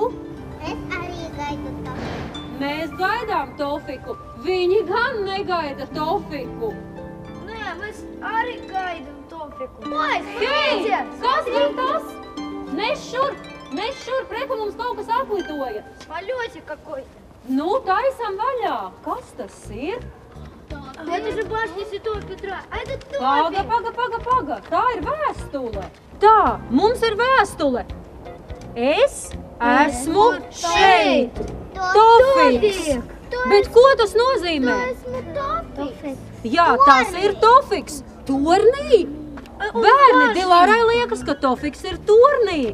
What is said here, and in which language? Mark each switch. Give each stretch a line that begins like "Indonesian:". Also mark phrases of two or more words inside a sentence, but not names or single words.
Latvian: Es arī gaidu Tofiku. Mēs gaidām Tofiku. Viņi gan negaida Tofiku. Nē, mēs arī gaidām Tofiku. Hei, kas ir tas? Nes šurp, reku mums kaut kas atlitoja.
Russian: Полётик какой-то.
Latvian: Nu, taisam vaļā. Kas tas ir?
Russian: Это же башня Святого Петра. А это Топик.
Latvian: Paga. Tā ir vēstule. Tā, mums ir vēstule. Es esmu šeit. Tofiks. Bet ko tas nozīmē? Esmu Tofiks. Jā, tas ir Tofiks. Tornī. Bērni, Dilārai liekas, ka Tofiks ir tornī.